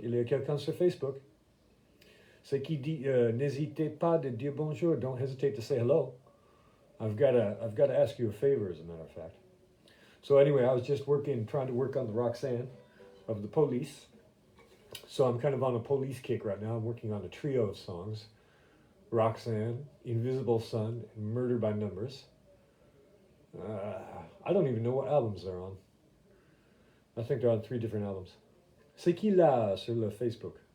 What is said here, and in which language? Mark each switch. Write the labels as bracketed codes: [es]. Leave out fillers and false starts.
[fr] Il y a quelqu'un sur Facebook. C'est qui dit, n'hésitez pas de dire bonjour. [en] Don't hesitate to say hello. I've got to ask you a favor, as a matter of fact. So anyway, I was just trying to work on the Roxanne of the Police. So I'm kind of on a police kick right now. I'm working on a trio of songs: Roxanne, Invisible Sun, and Murder by Numbers. I don't even know what albums they're on. I think they're on 3 different albums. [fr] C'est qui là sur le Facebook?